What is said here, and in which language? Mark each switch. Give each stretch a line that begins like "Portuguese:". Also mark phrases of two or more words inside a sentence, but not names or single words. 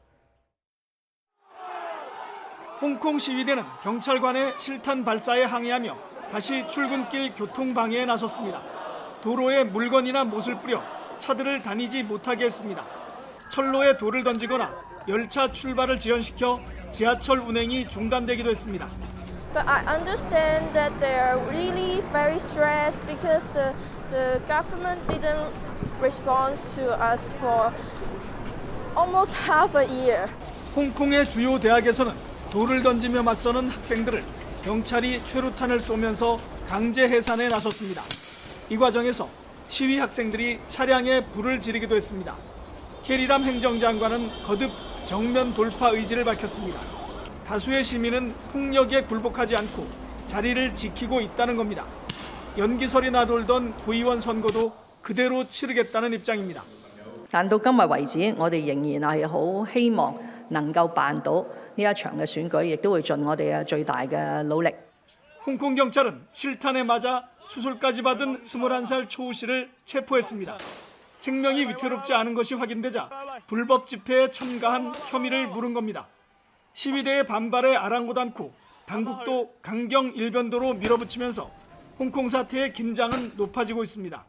Korean: 홍콩 시위대는 경찰관의 실탄 발사에 항의하며 다시 출근길 교통방해에 나섰습니다. 도로에 물건이나 못을 뿌려 차들을 다니지 못하게 했습니다. 철로에 돌을 던지거나 열차 출발을 지연시켜 지하철 운행이 중단되기도 했습니다.
English: But I understand that they are really very stressed because the government didn't respond to us for almost half a year.
Korean: 홍콩의 주요 대학에서는 돌을 던지며 맞서는 학생들을 경찰이 최루탄을 쏘면서 강제 해산에 나섰습니다. 이 과정에서 시위 학생들이 차량에 불을 지르기도 했습니다. 캐리람 행정장관은 거듭 정면 돌파 의지를 밝혔습니다. 다수의 시민은 폭력에 굴복하지 않고 자리를 지키고 있다는 겁니다. 연기설이 나돌던 구의원 선거도 그대로 치르겠다는 입장입니다.
Cantonese: 但到今日為止，我哋仍然係好希望能夠辦到呢一場嘅選舉，亦都會盡我哋嘅最大嘅努力。
Korean: 홍콩 경찰은 실탄에 맞아 수술까지 받은 21살 초우 씨를 체포했습니다. 생명이 위태롭지 않은 것이 확인되자 불법 집회에 참가한 혐의를 물은 겁니다. 시위대의 반발에 아랑곳 않고 당국도 강경 일변도로 밀어붙이면서 홍콩 사태의 긴장은 높아지고 있습니다.